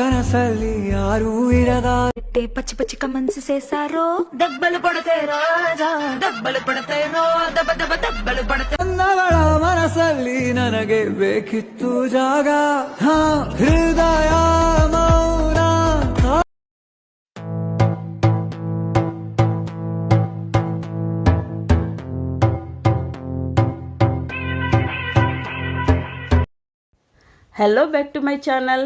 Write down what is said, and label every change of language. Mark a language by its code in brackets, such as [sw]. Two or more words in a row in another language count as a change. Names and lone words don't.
[kn] ಮನಸ್ಸಲ್ಲಿ ಯಾರೂ ಇರದ [te] పచ్చి పచ్చిక మనసు చేశారో దెబ్బలు పడతే రాజా దెబ్బలు పడతే రో దెబ్బ దెబ్బ దెబ్బలు పడతే [kn] ನಗಳ ಮನಸ್ಸಲ್ಲಿ ನನಗೆ ಬೇಕಿತ್ತು ಜಾಗ ಹೃದಯ ಮೌನ [en] hello back to my channel.